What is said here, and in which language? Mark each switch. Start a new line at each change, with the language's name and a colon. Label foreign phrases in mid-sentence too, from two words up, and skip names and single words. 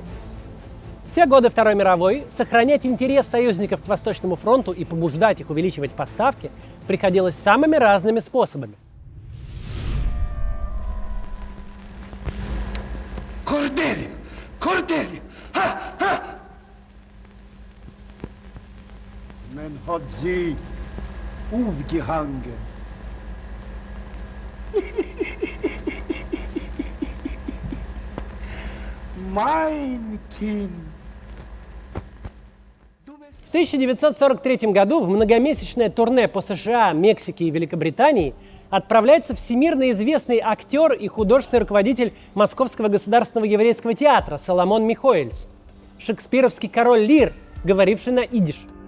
Russian: Все годы Второй мировой сохранять интерес союзников к Восточному фронту и побуждать их увеличивать поставки приходилось самыми разными способами.
Yiddish: Кордель! Кордель! Ха! Ха! מען האָט זי אויפֿגעהאַנגען. מײַן קינד.
Russian: В 1943 году в многомесячное турне по США, Мексике и Великобритании отправляется всемирно известный актер и художественный руководитель Московского государственного еврейского театра Соломон Михоэльс, шекспировский король Лир, говоривший на идиш.